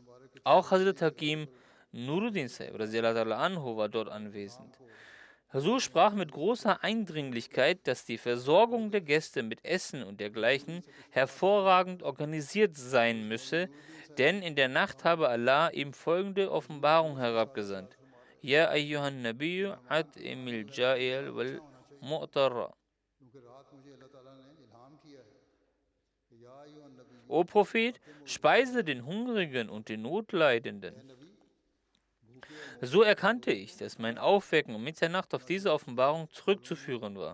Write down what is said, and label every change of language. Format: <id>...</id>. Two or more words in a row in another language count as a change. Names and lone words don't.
<de>Auch Hazrat Hakim Nuruddin Sahib Anhu war dort anwesend. Hazur sprach mit großer Eindringlichkeit, dass die Versorgung der Gäste mit Essen und dergleichen hervorragend organisiert sein müsse, denn in der Nacht habe Allah ihm folgende Offenbarung herabgesandt.</de> <ar>يا أيها النبي أطعم الجائع والمعتر.</ar> <de>O Prophet, speise den Hungrigen und den Notleidenden. So erkannte ich, dass mein Aufwecken um Mitternacht auf diese Offenbarung zurückzuführen war.</de>